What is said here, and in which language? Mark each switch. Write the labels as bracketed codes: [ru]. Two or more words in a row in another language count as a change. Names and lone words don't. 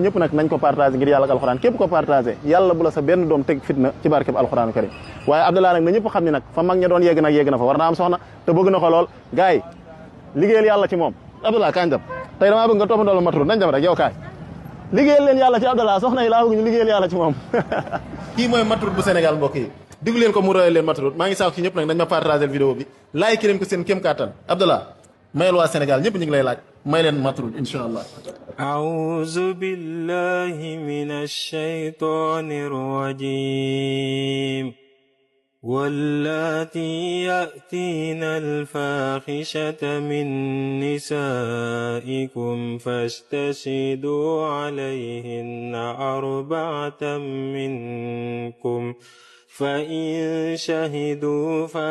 [wo] ñëpp nag nañ ko partagé ngir yàlla ak alxuraan képp ko partagé yàlla bu la sa benn doom teg fitna ci barkeb [ar] القرآن الكريم [wo] waaye Abdallah nag na ñëpp xam ni nag fa mag ña doon yegg nag yegg na fa war na am soxna te bëgg na ko lool gars yi liggéeyal yàlla ci moom Abdallah kañ dem tey damaa bëgg nga toppandoo Maturud nañ dem rek yow kaay liggéeyal leen yàlla ci Abdallah soxna yi laa bëgg ñu liggéeyal yàlla ci moom kii mooy Maturud bu Sénégal mbokk yi diggu leen ko mu royal leen Maturud maa ngi saako ci ñëpp nag nañ ma partagé vidéo bi like leen ko seen kéem kàttan Abdallah mayel waa Sénégal ñëpp ñu ngi lay laaj may leen Maturud [ar] إن شاء الله أعوذ بالله من الشيطان الرجيم واللاتي يأتين الفاحشة من نسائكم فاستشهدوا عليهن أربعة منكم فإن شهدوا